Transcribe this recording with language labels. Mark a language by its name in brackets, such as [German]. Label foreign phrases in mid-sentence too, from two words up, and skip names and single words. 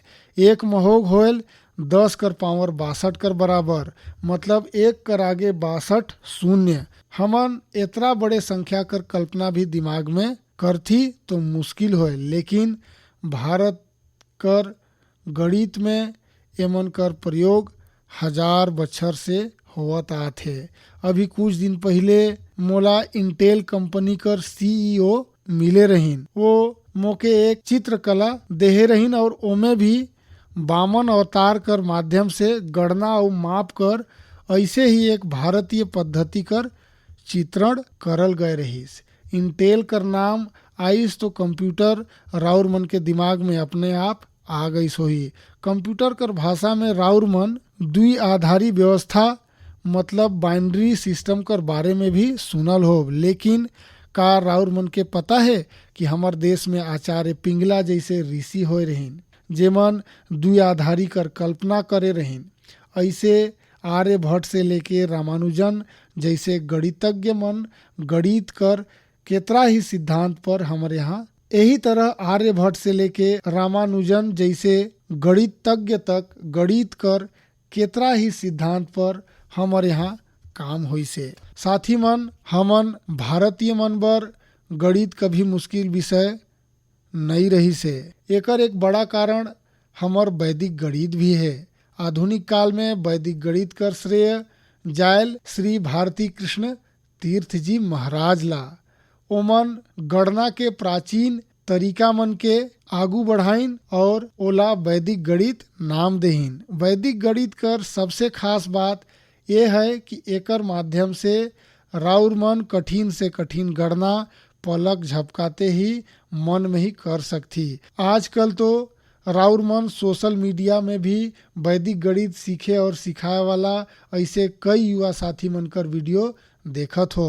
[Surgujia] एक महोघ होल 10 कर पावर 62 कर बराबर, मतलब एक कर आगे 62 शून्य। हमन इतना बड़े संख्या कर कल्पना भी दिमाग में करथी तो मुश्किल होए, लेकिन भारत कर गणित में एमन कर प्रयोग 1000 बछर से होवत आथे। अभी कुछ दिन पहले मोला इंटेल कंपनी कर सीईओ मिले रहीन। वो मोके एक चित्रकला देहे रहीन और ओमे भी वामन अवतार कर माध्यम से गणना और माप कर ऐसे ही एक भारतीय पद्धति कर चित्रण करल गए रहीस। इंटेल कर नाम आइस तो कंप्यूटर राउर मन के दिमाग में अपने आप आ गई सोही। कंप्यूटर कर भाषा में राउर मन द्विआधारी व्यवस्था मतलब [English] binary system [Surgujia] कर बारे में भी सुनल हो, लेकिन का राउर मन के पता है कि हमार देश में आचार्य पिंगला जैसे ऋषि होए रहीन, जेमन द्विआधारी कर कल्पना करे रहीन। ऐसे आर्यभट्ट से लेके रामानुजन जैसे गणितज्ञ मन गणित कर केतरा ही सिद्धांत पर हमारे यहाँ, यही तरह आर्यभट्ट से लेके रामानुजन जैसे गणितज्ञ तक गणित कर केतरा ही सिद्धांत पर हमारे यहाँ काम हुई से। साथी मन, हमन भारतीय मन बर गणित कभी मुश्किल विषय नहीं रही से। एकर एक बड़ा कारण हमार वैदिक गणित भी है। आधुनिक काल में वैदिक गणित कर श्रेय जायल श्री भारती कृष्ण तीर्थ जी महाराज ला। ओमन गणना के प्राचीन तरीका मन के आगू बढ़ाइन और ओला वैदिक गणित नाम देहिन। वैदिक गणित कर सबसे खास बात यह है कि एकर माध्यम से राउर मन कठिन से कठिन गणना पलक झपकाते ही मन में ही कर सकती। आजकल तो राउर मन [English] social media [Surgujia] में भी वैदिक गणित सीखे और सिखाए वाला ऐसे कई युवा साथी मन कर वीडियो देखत हो।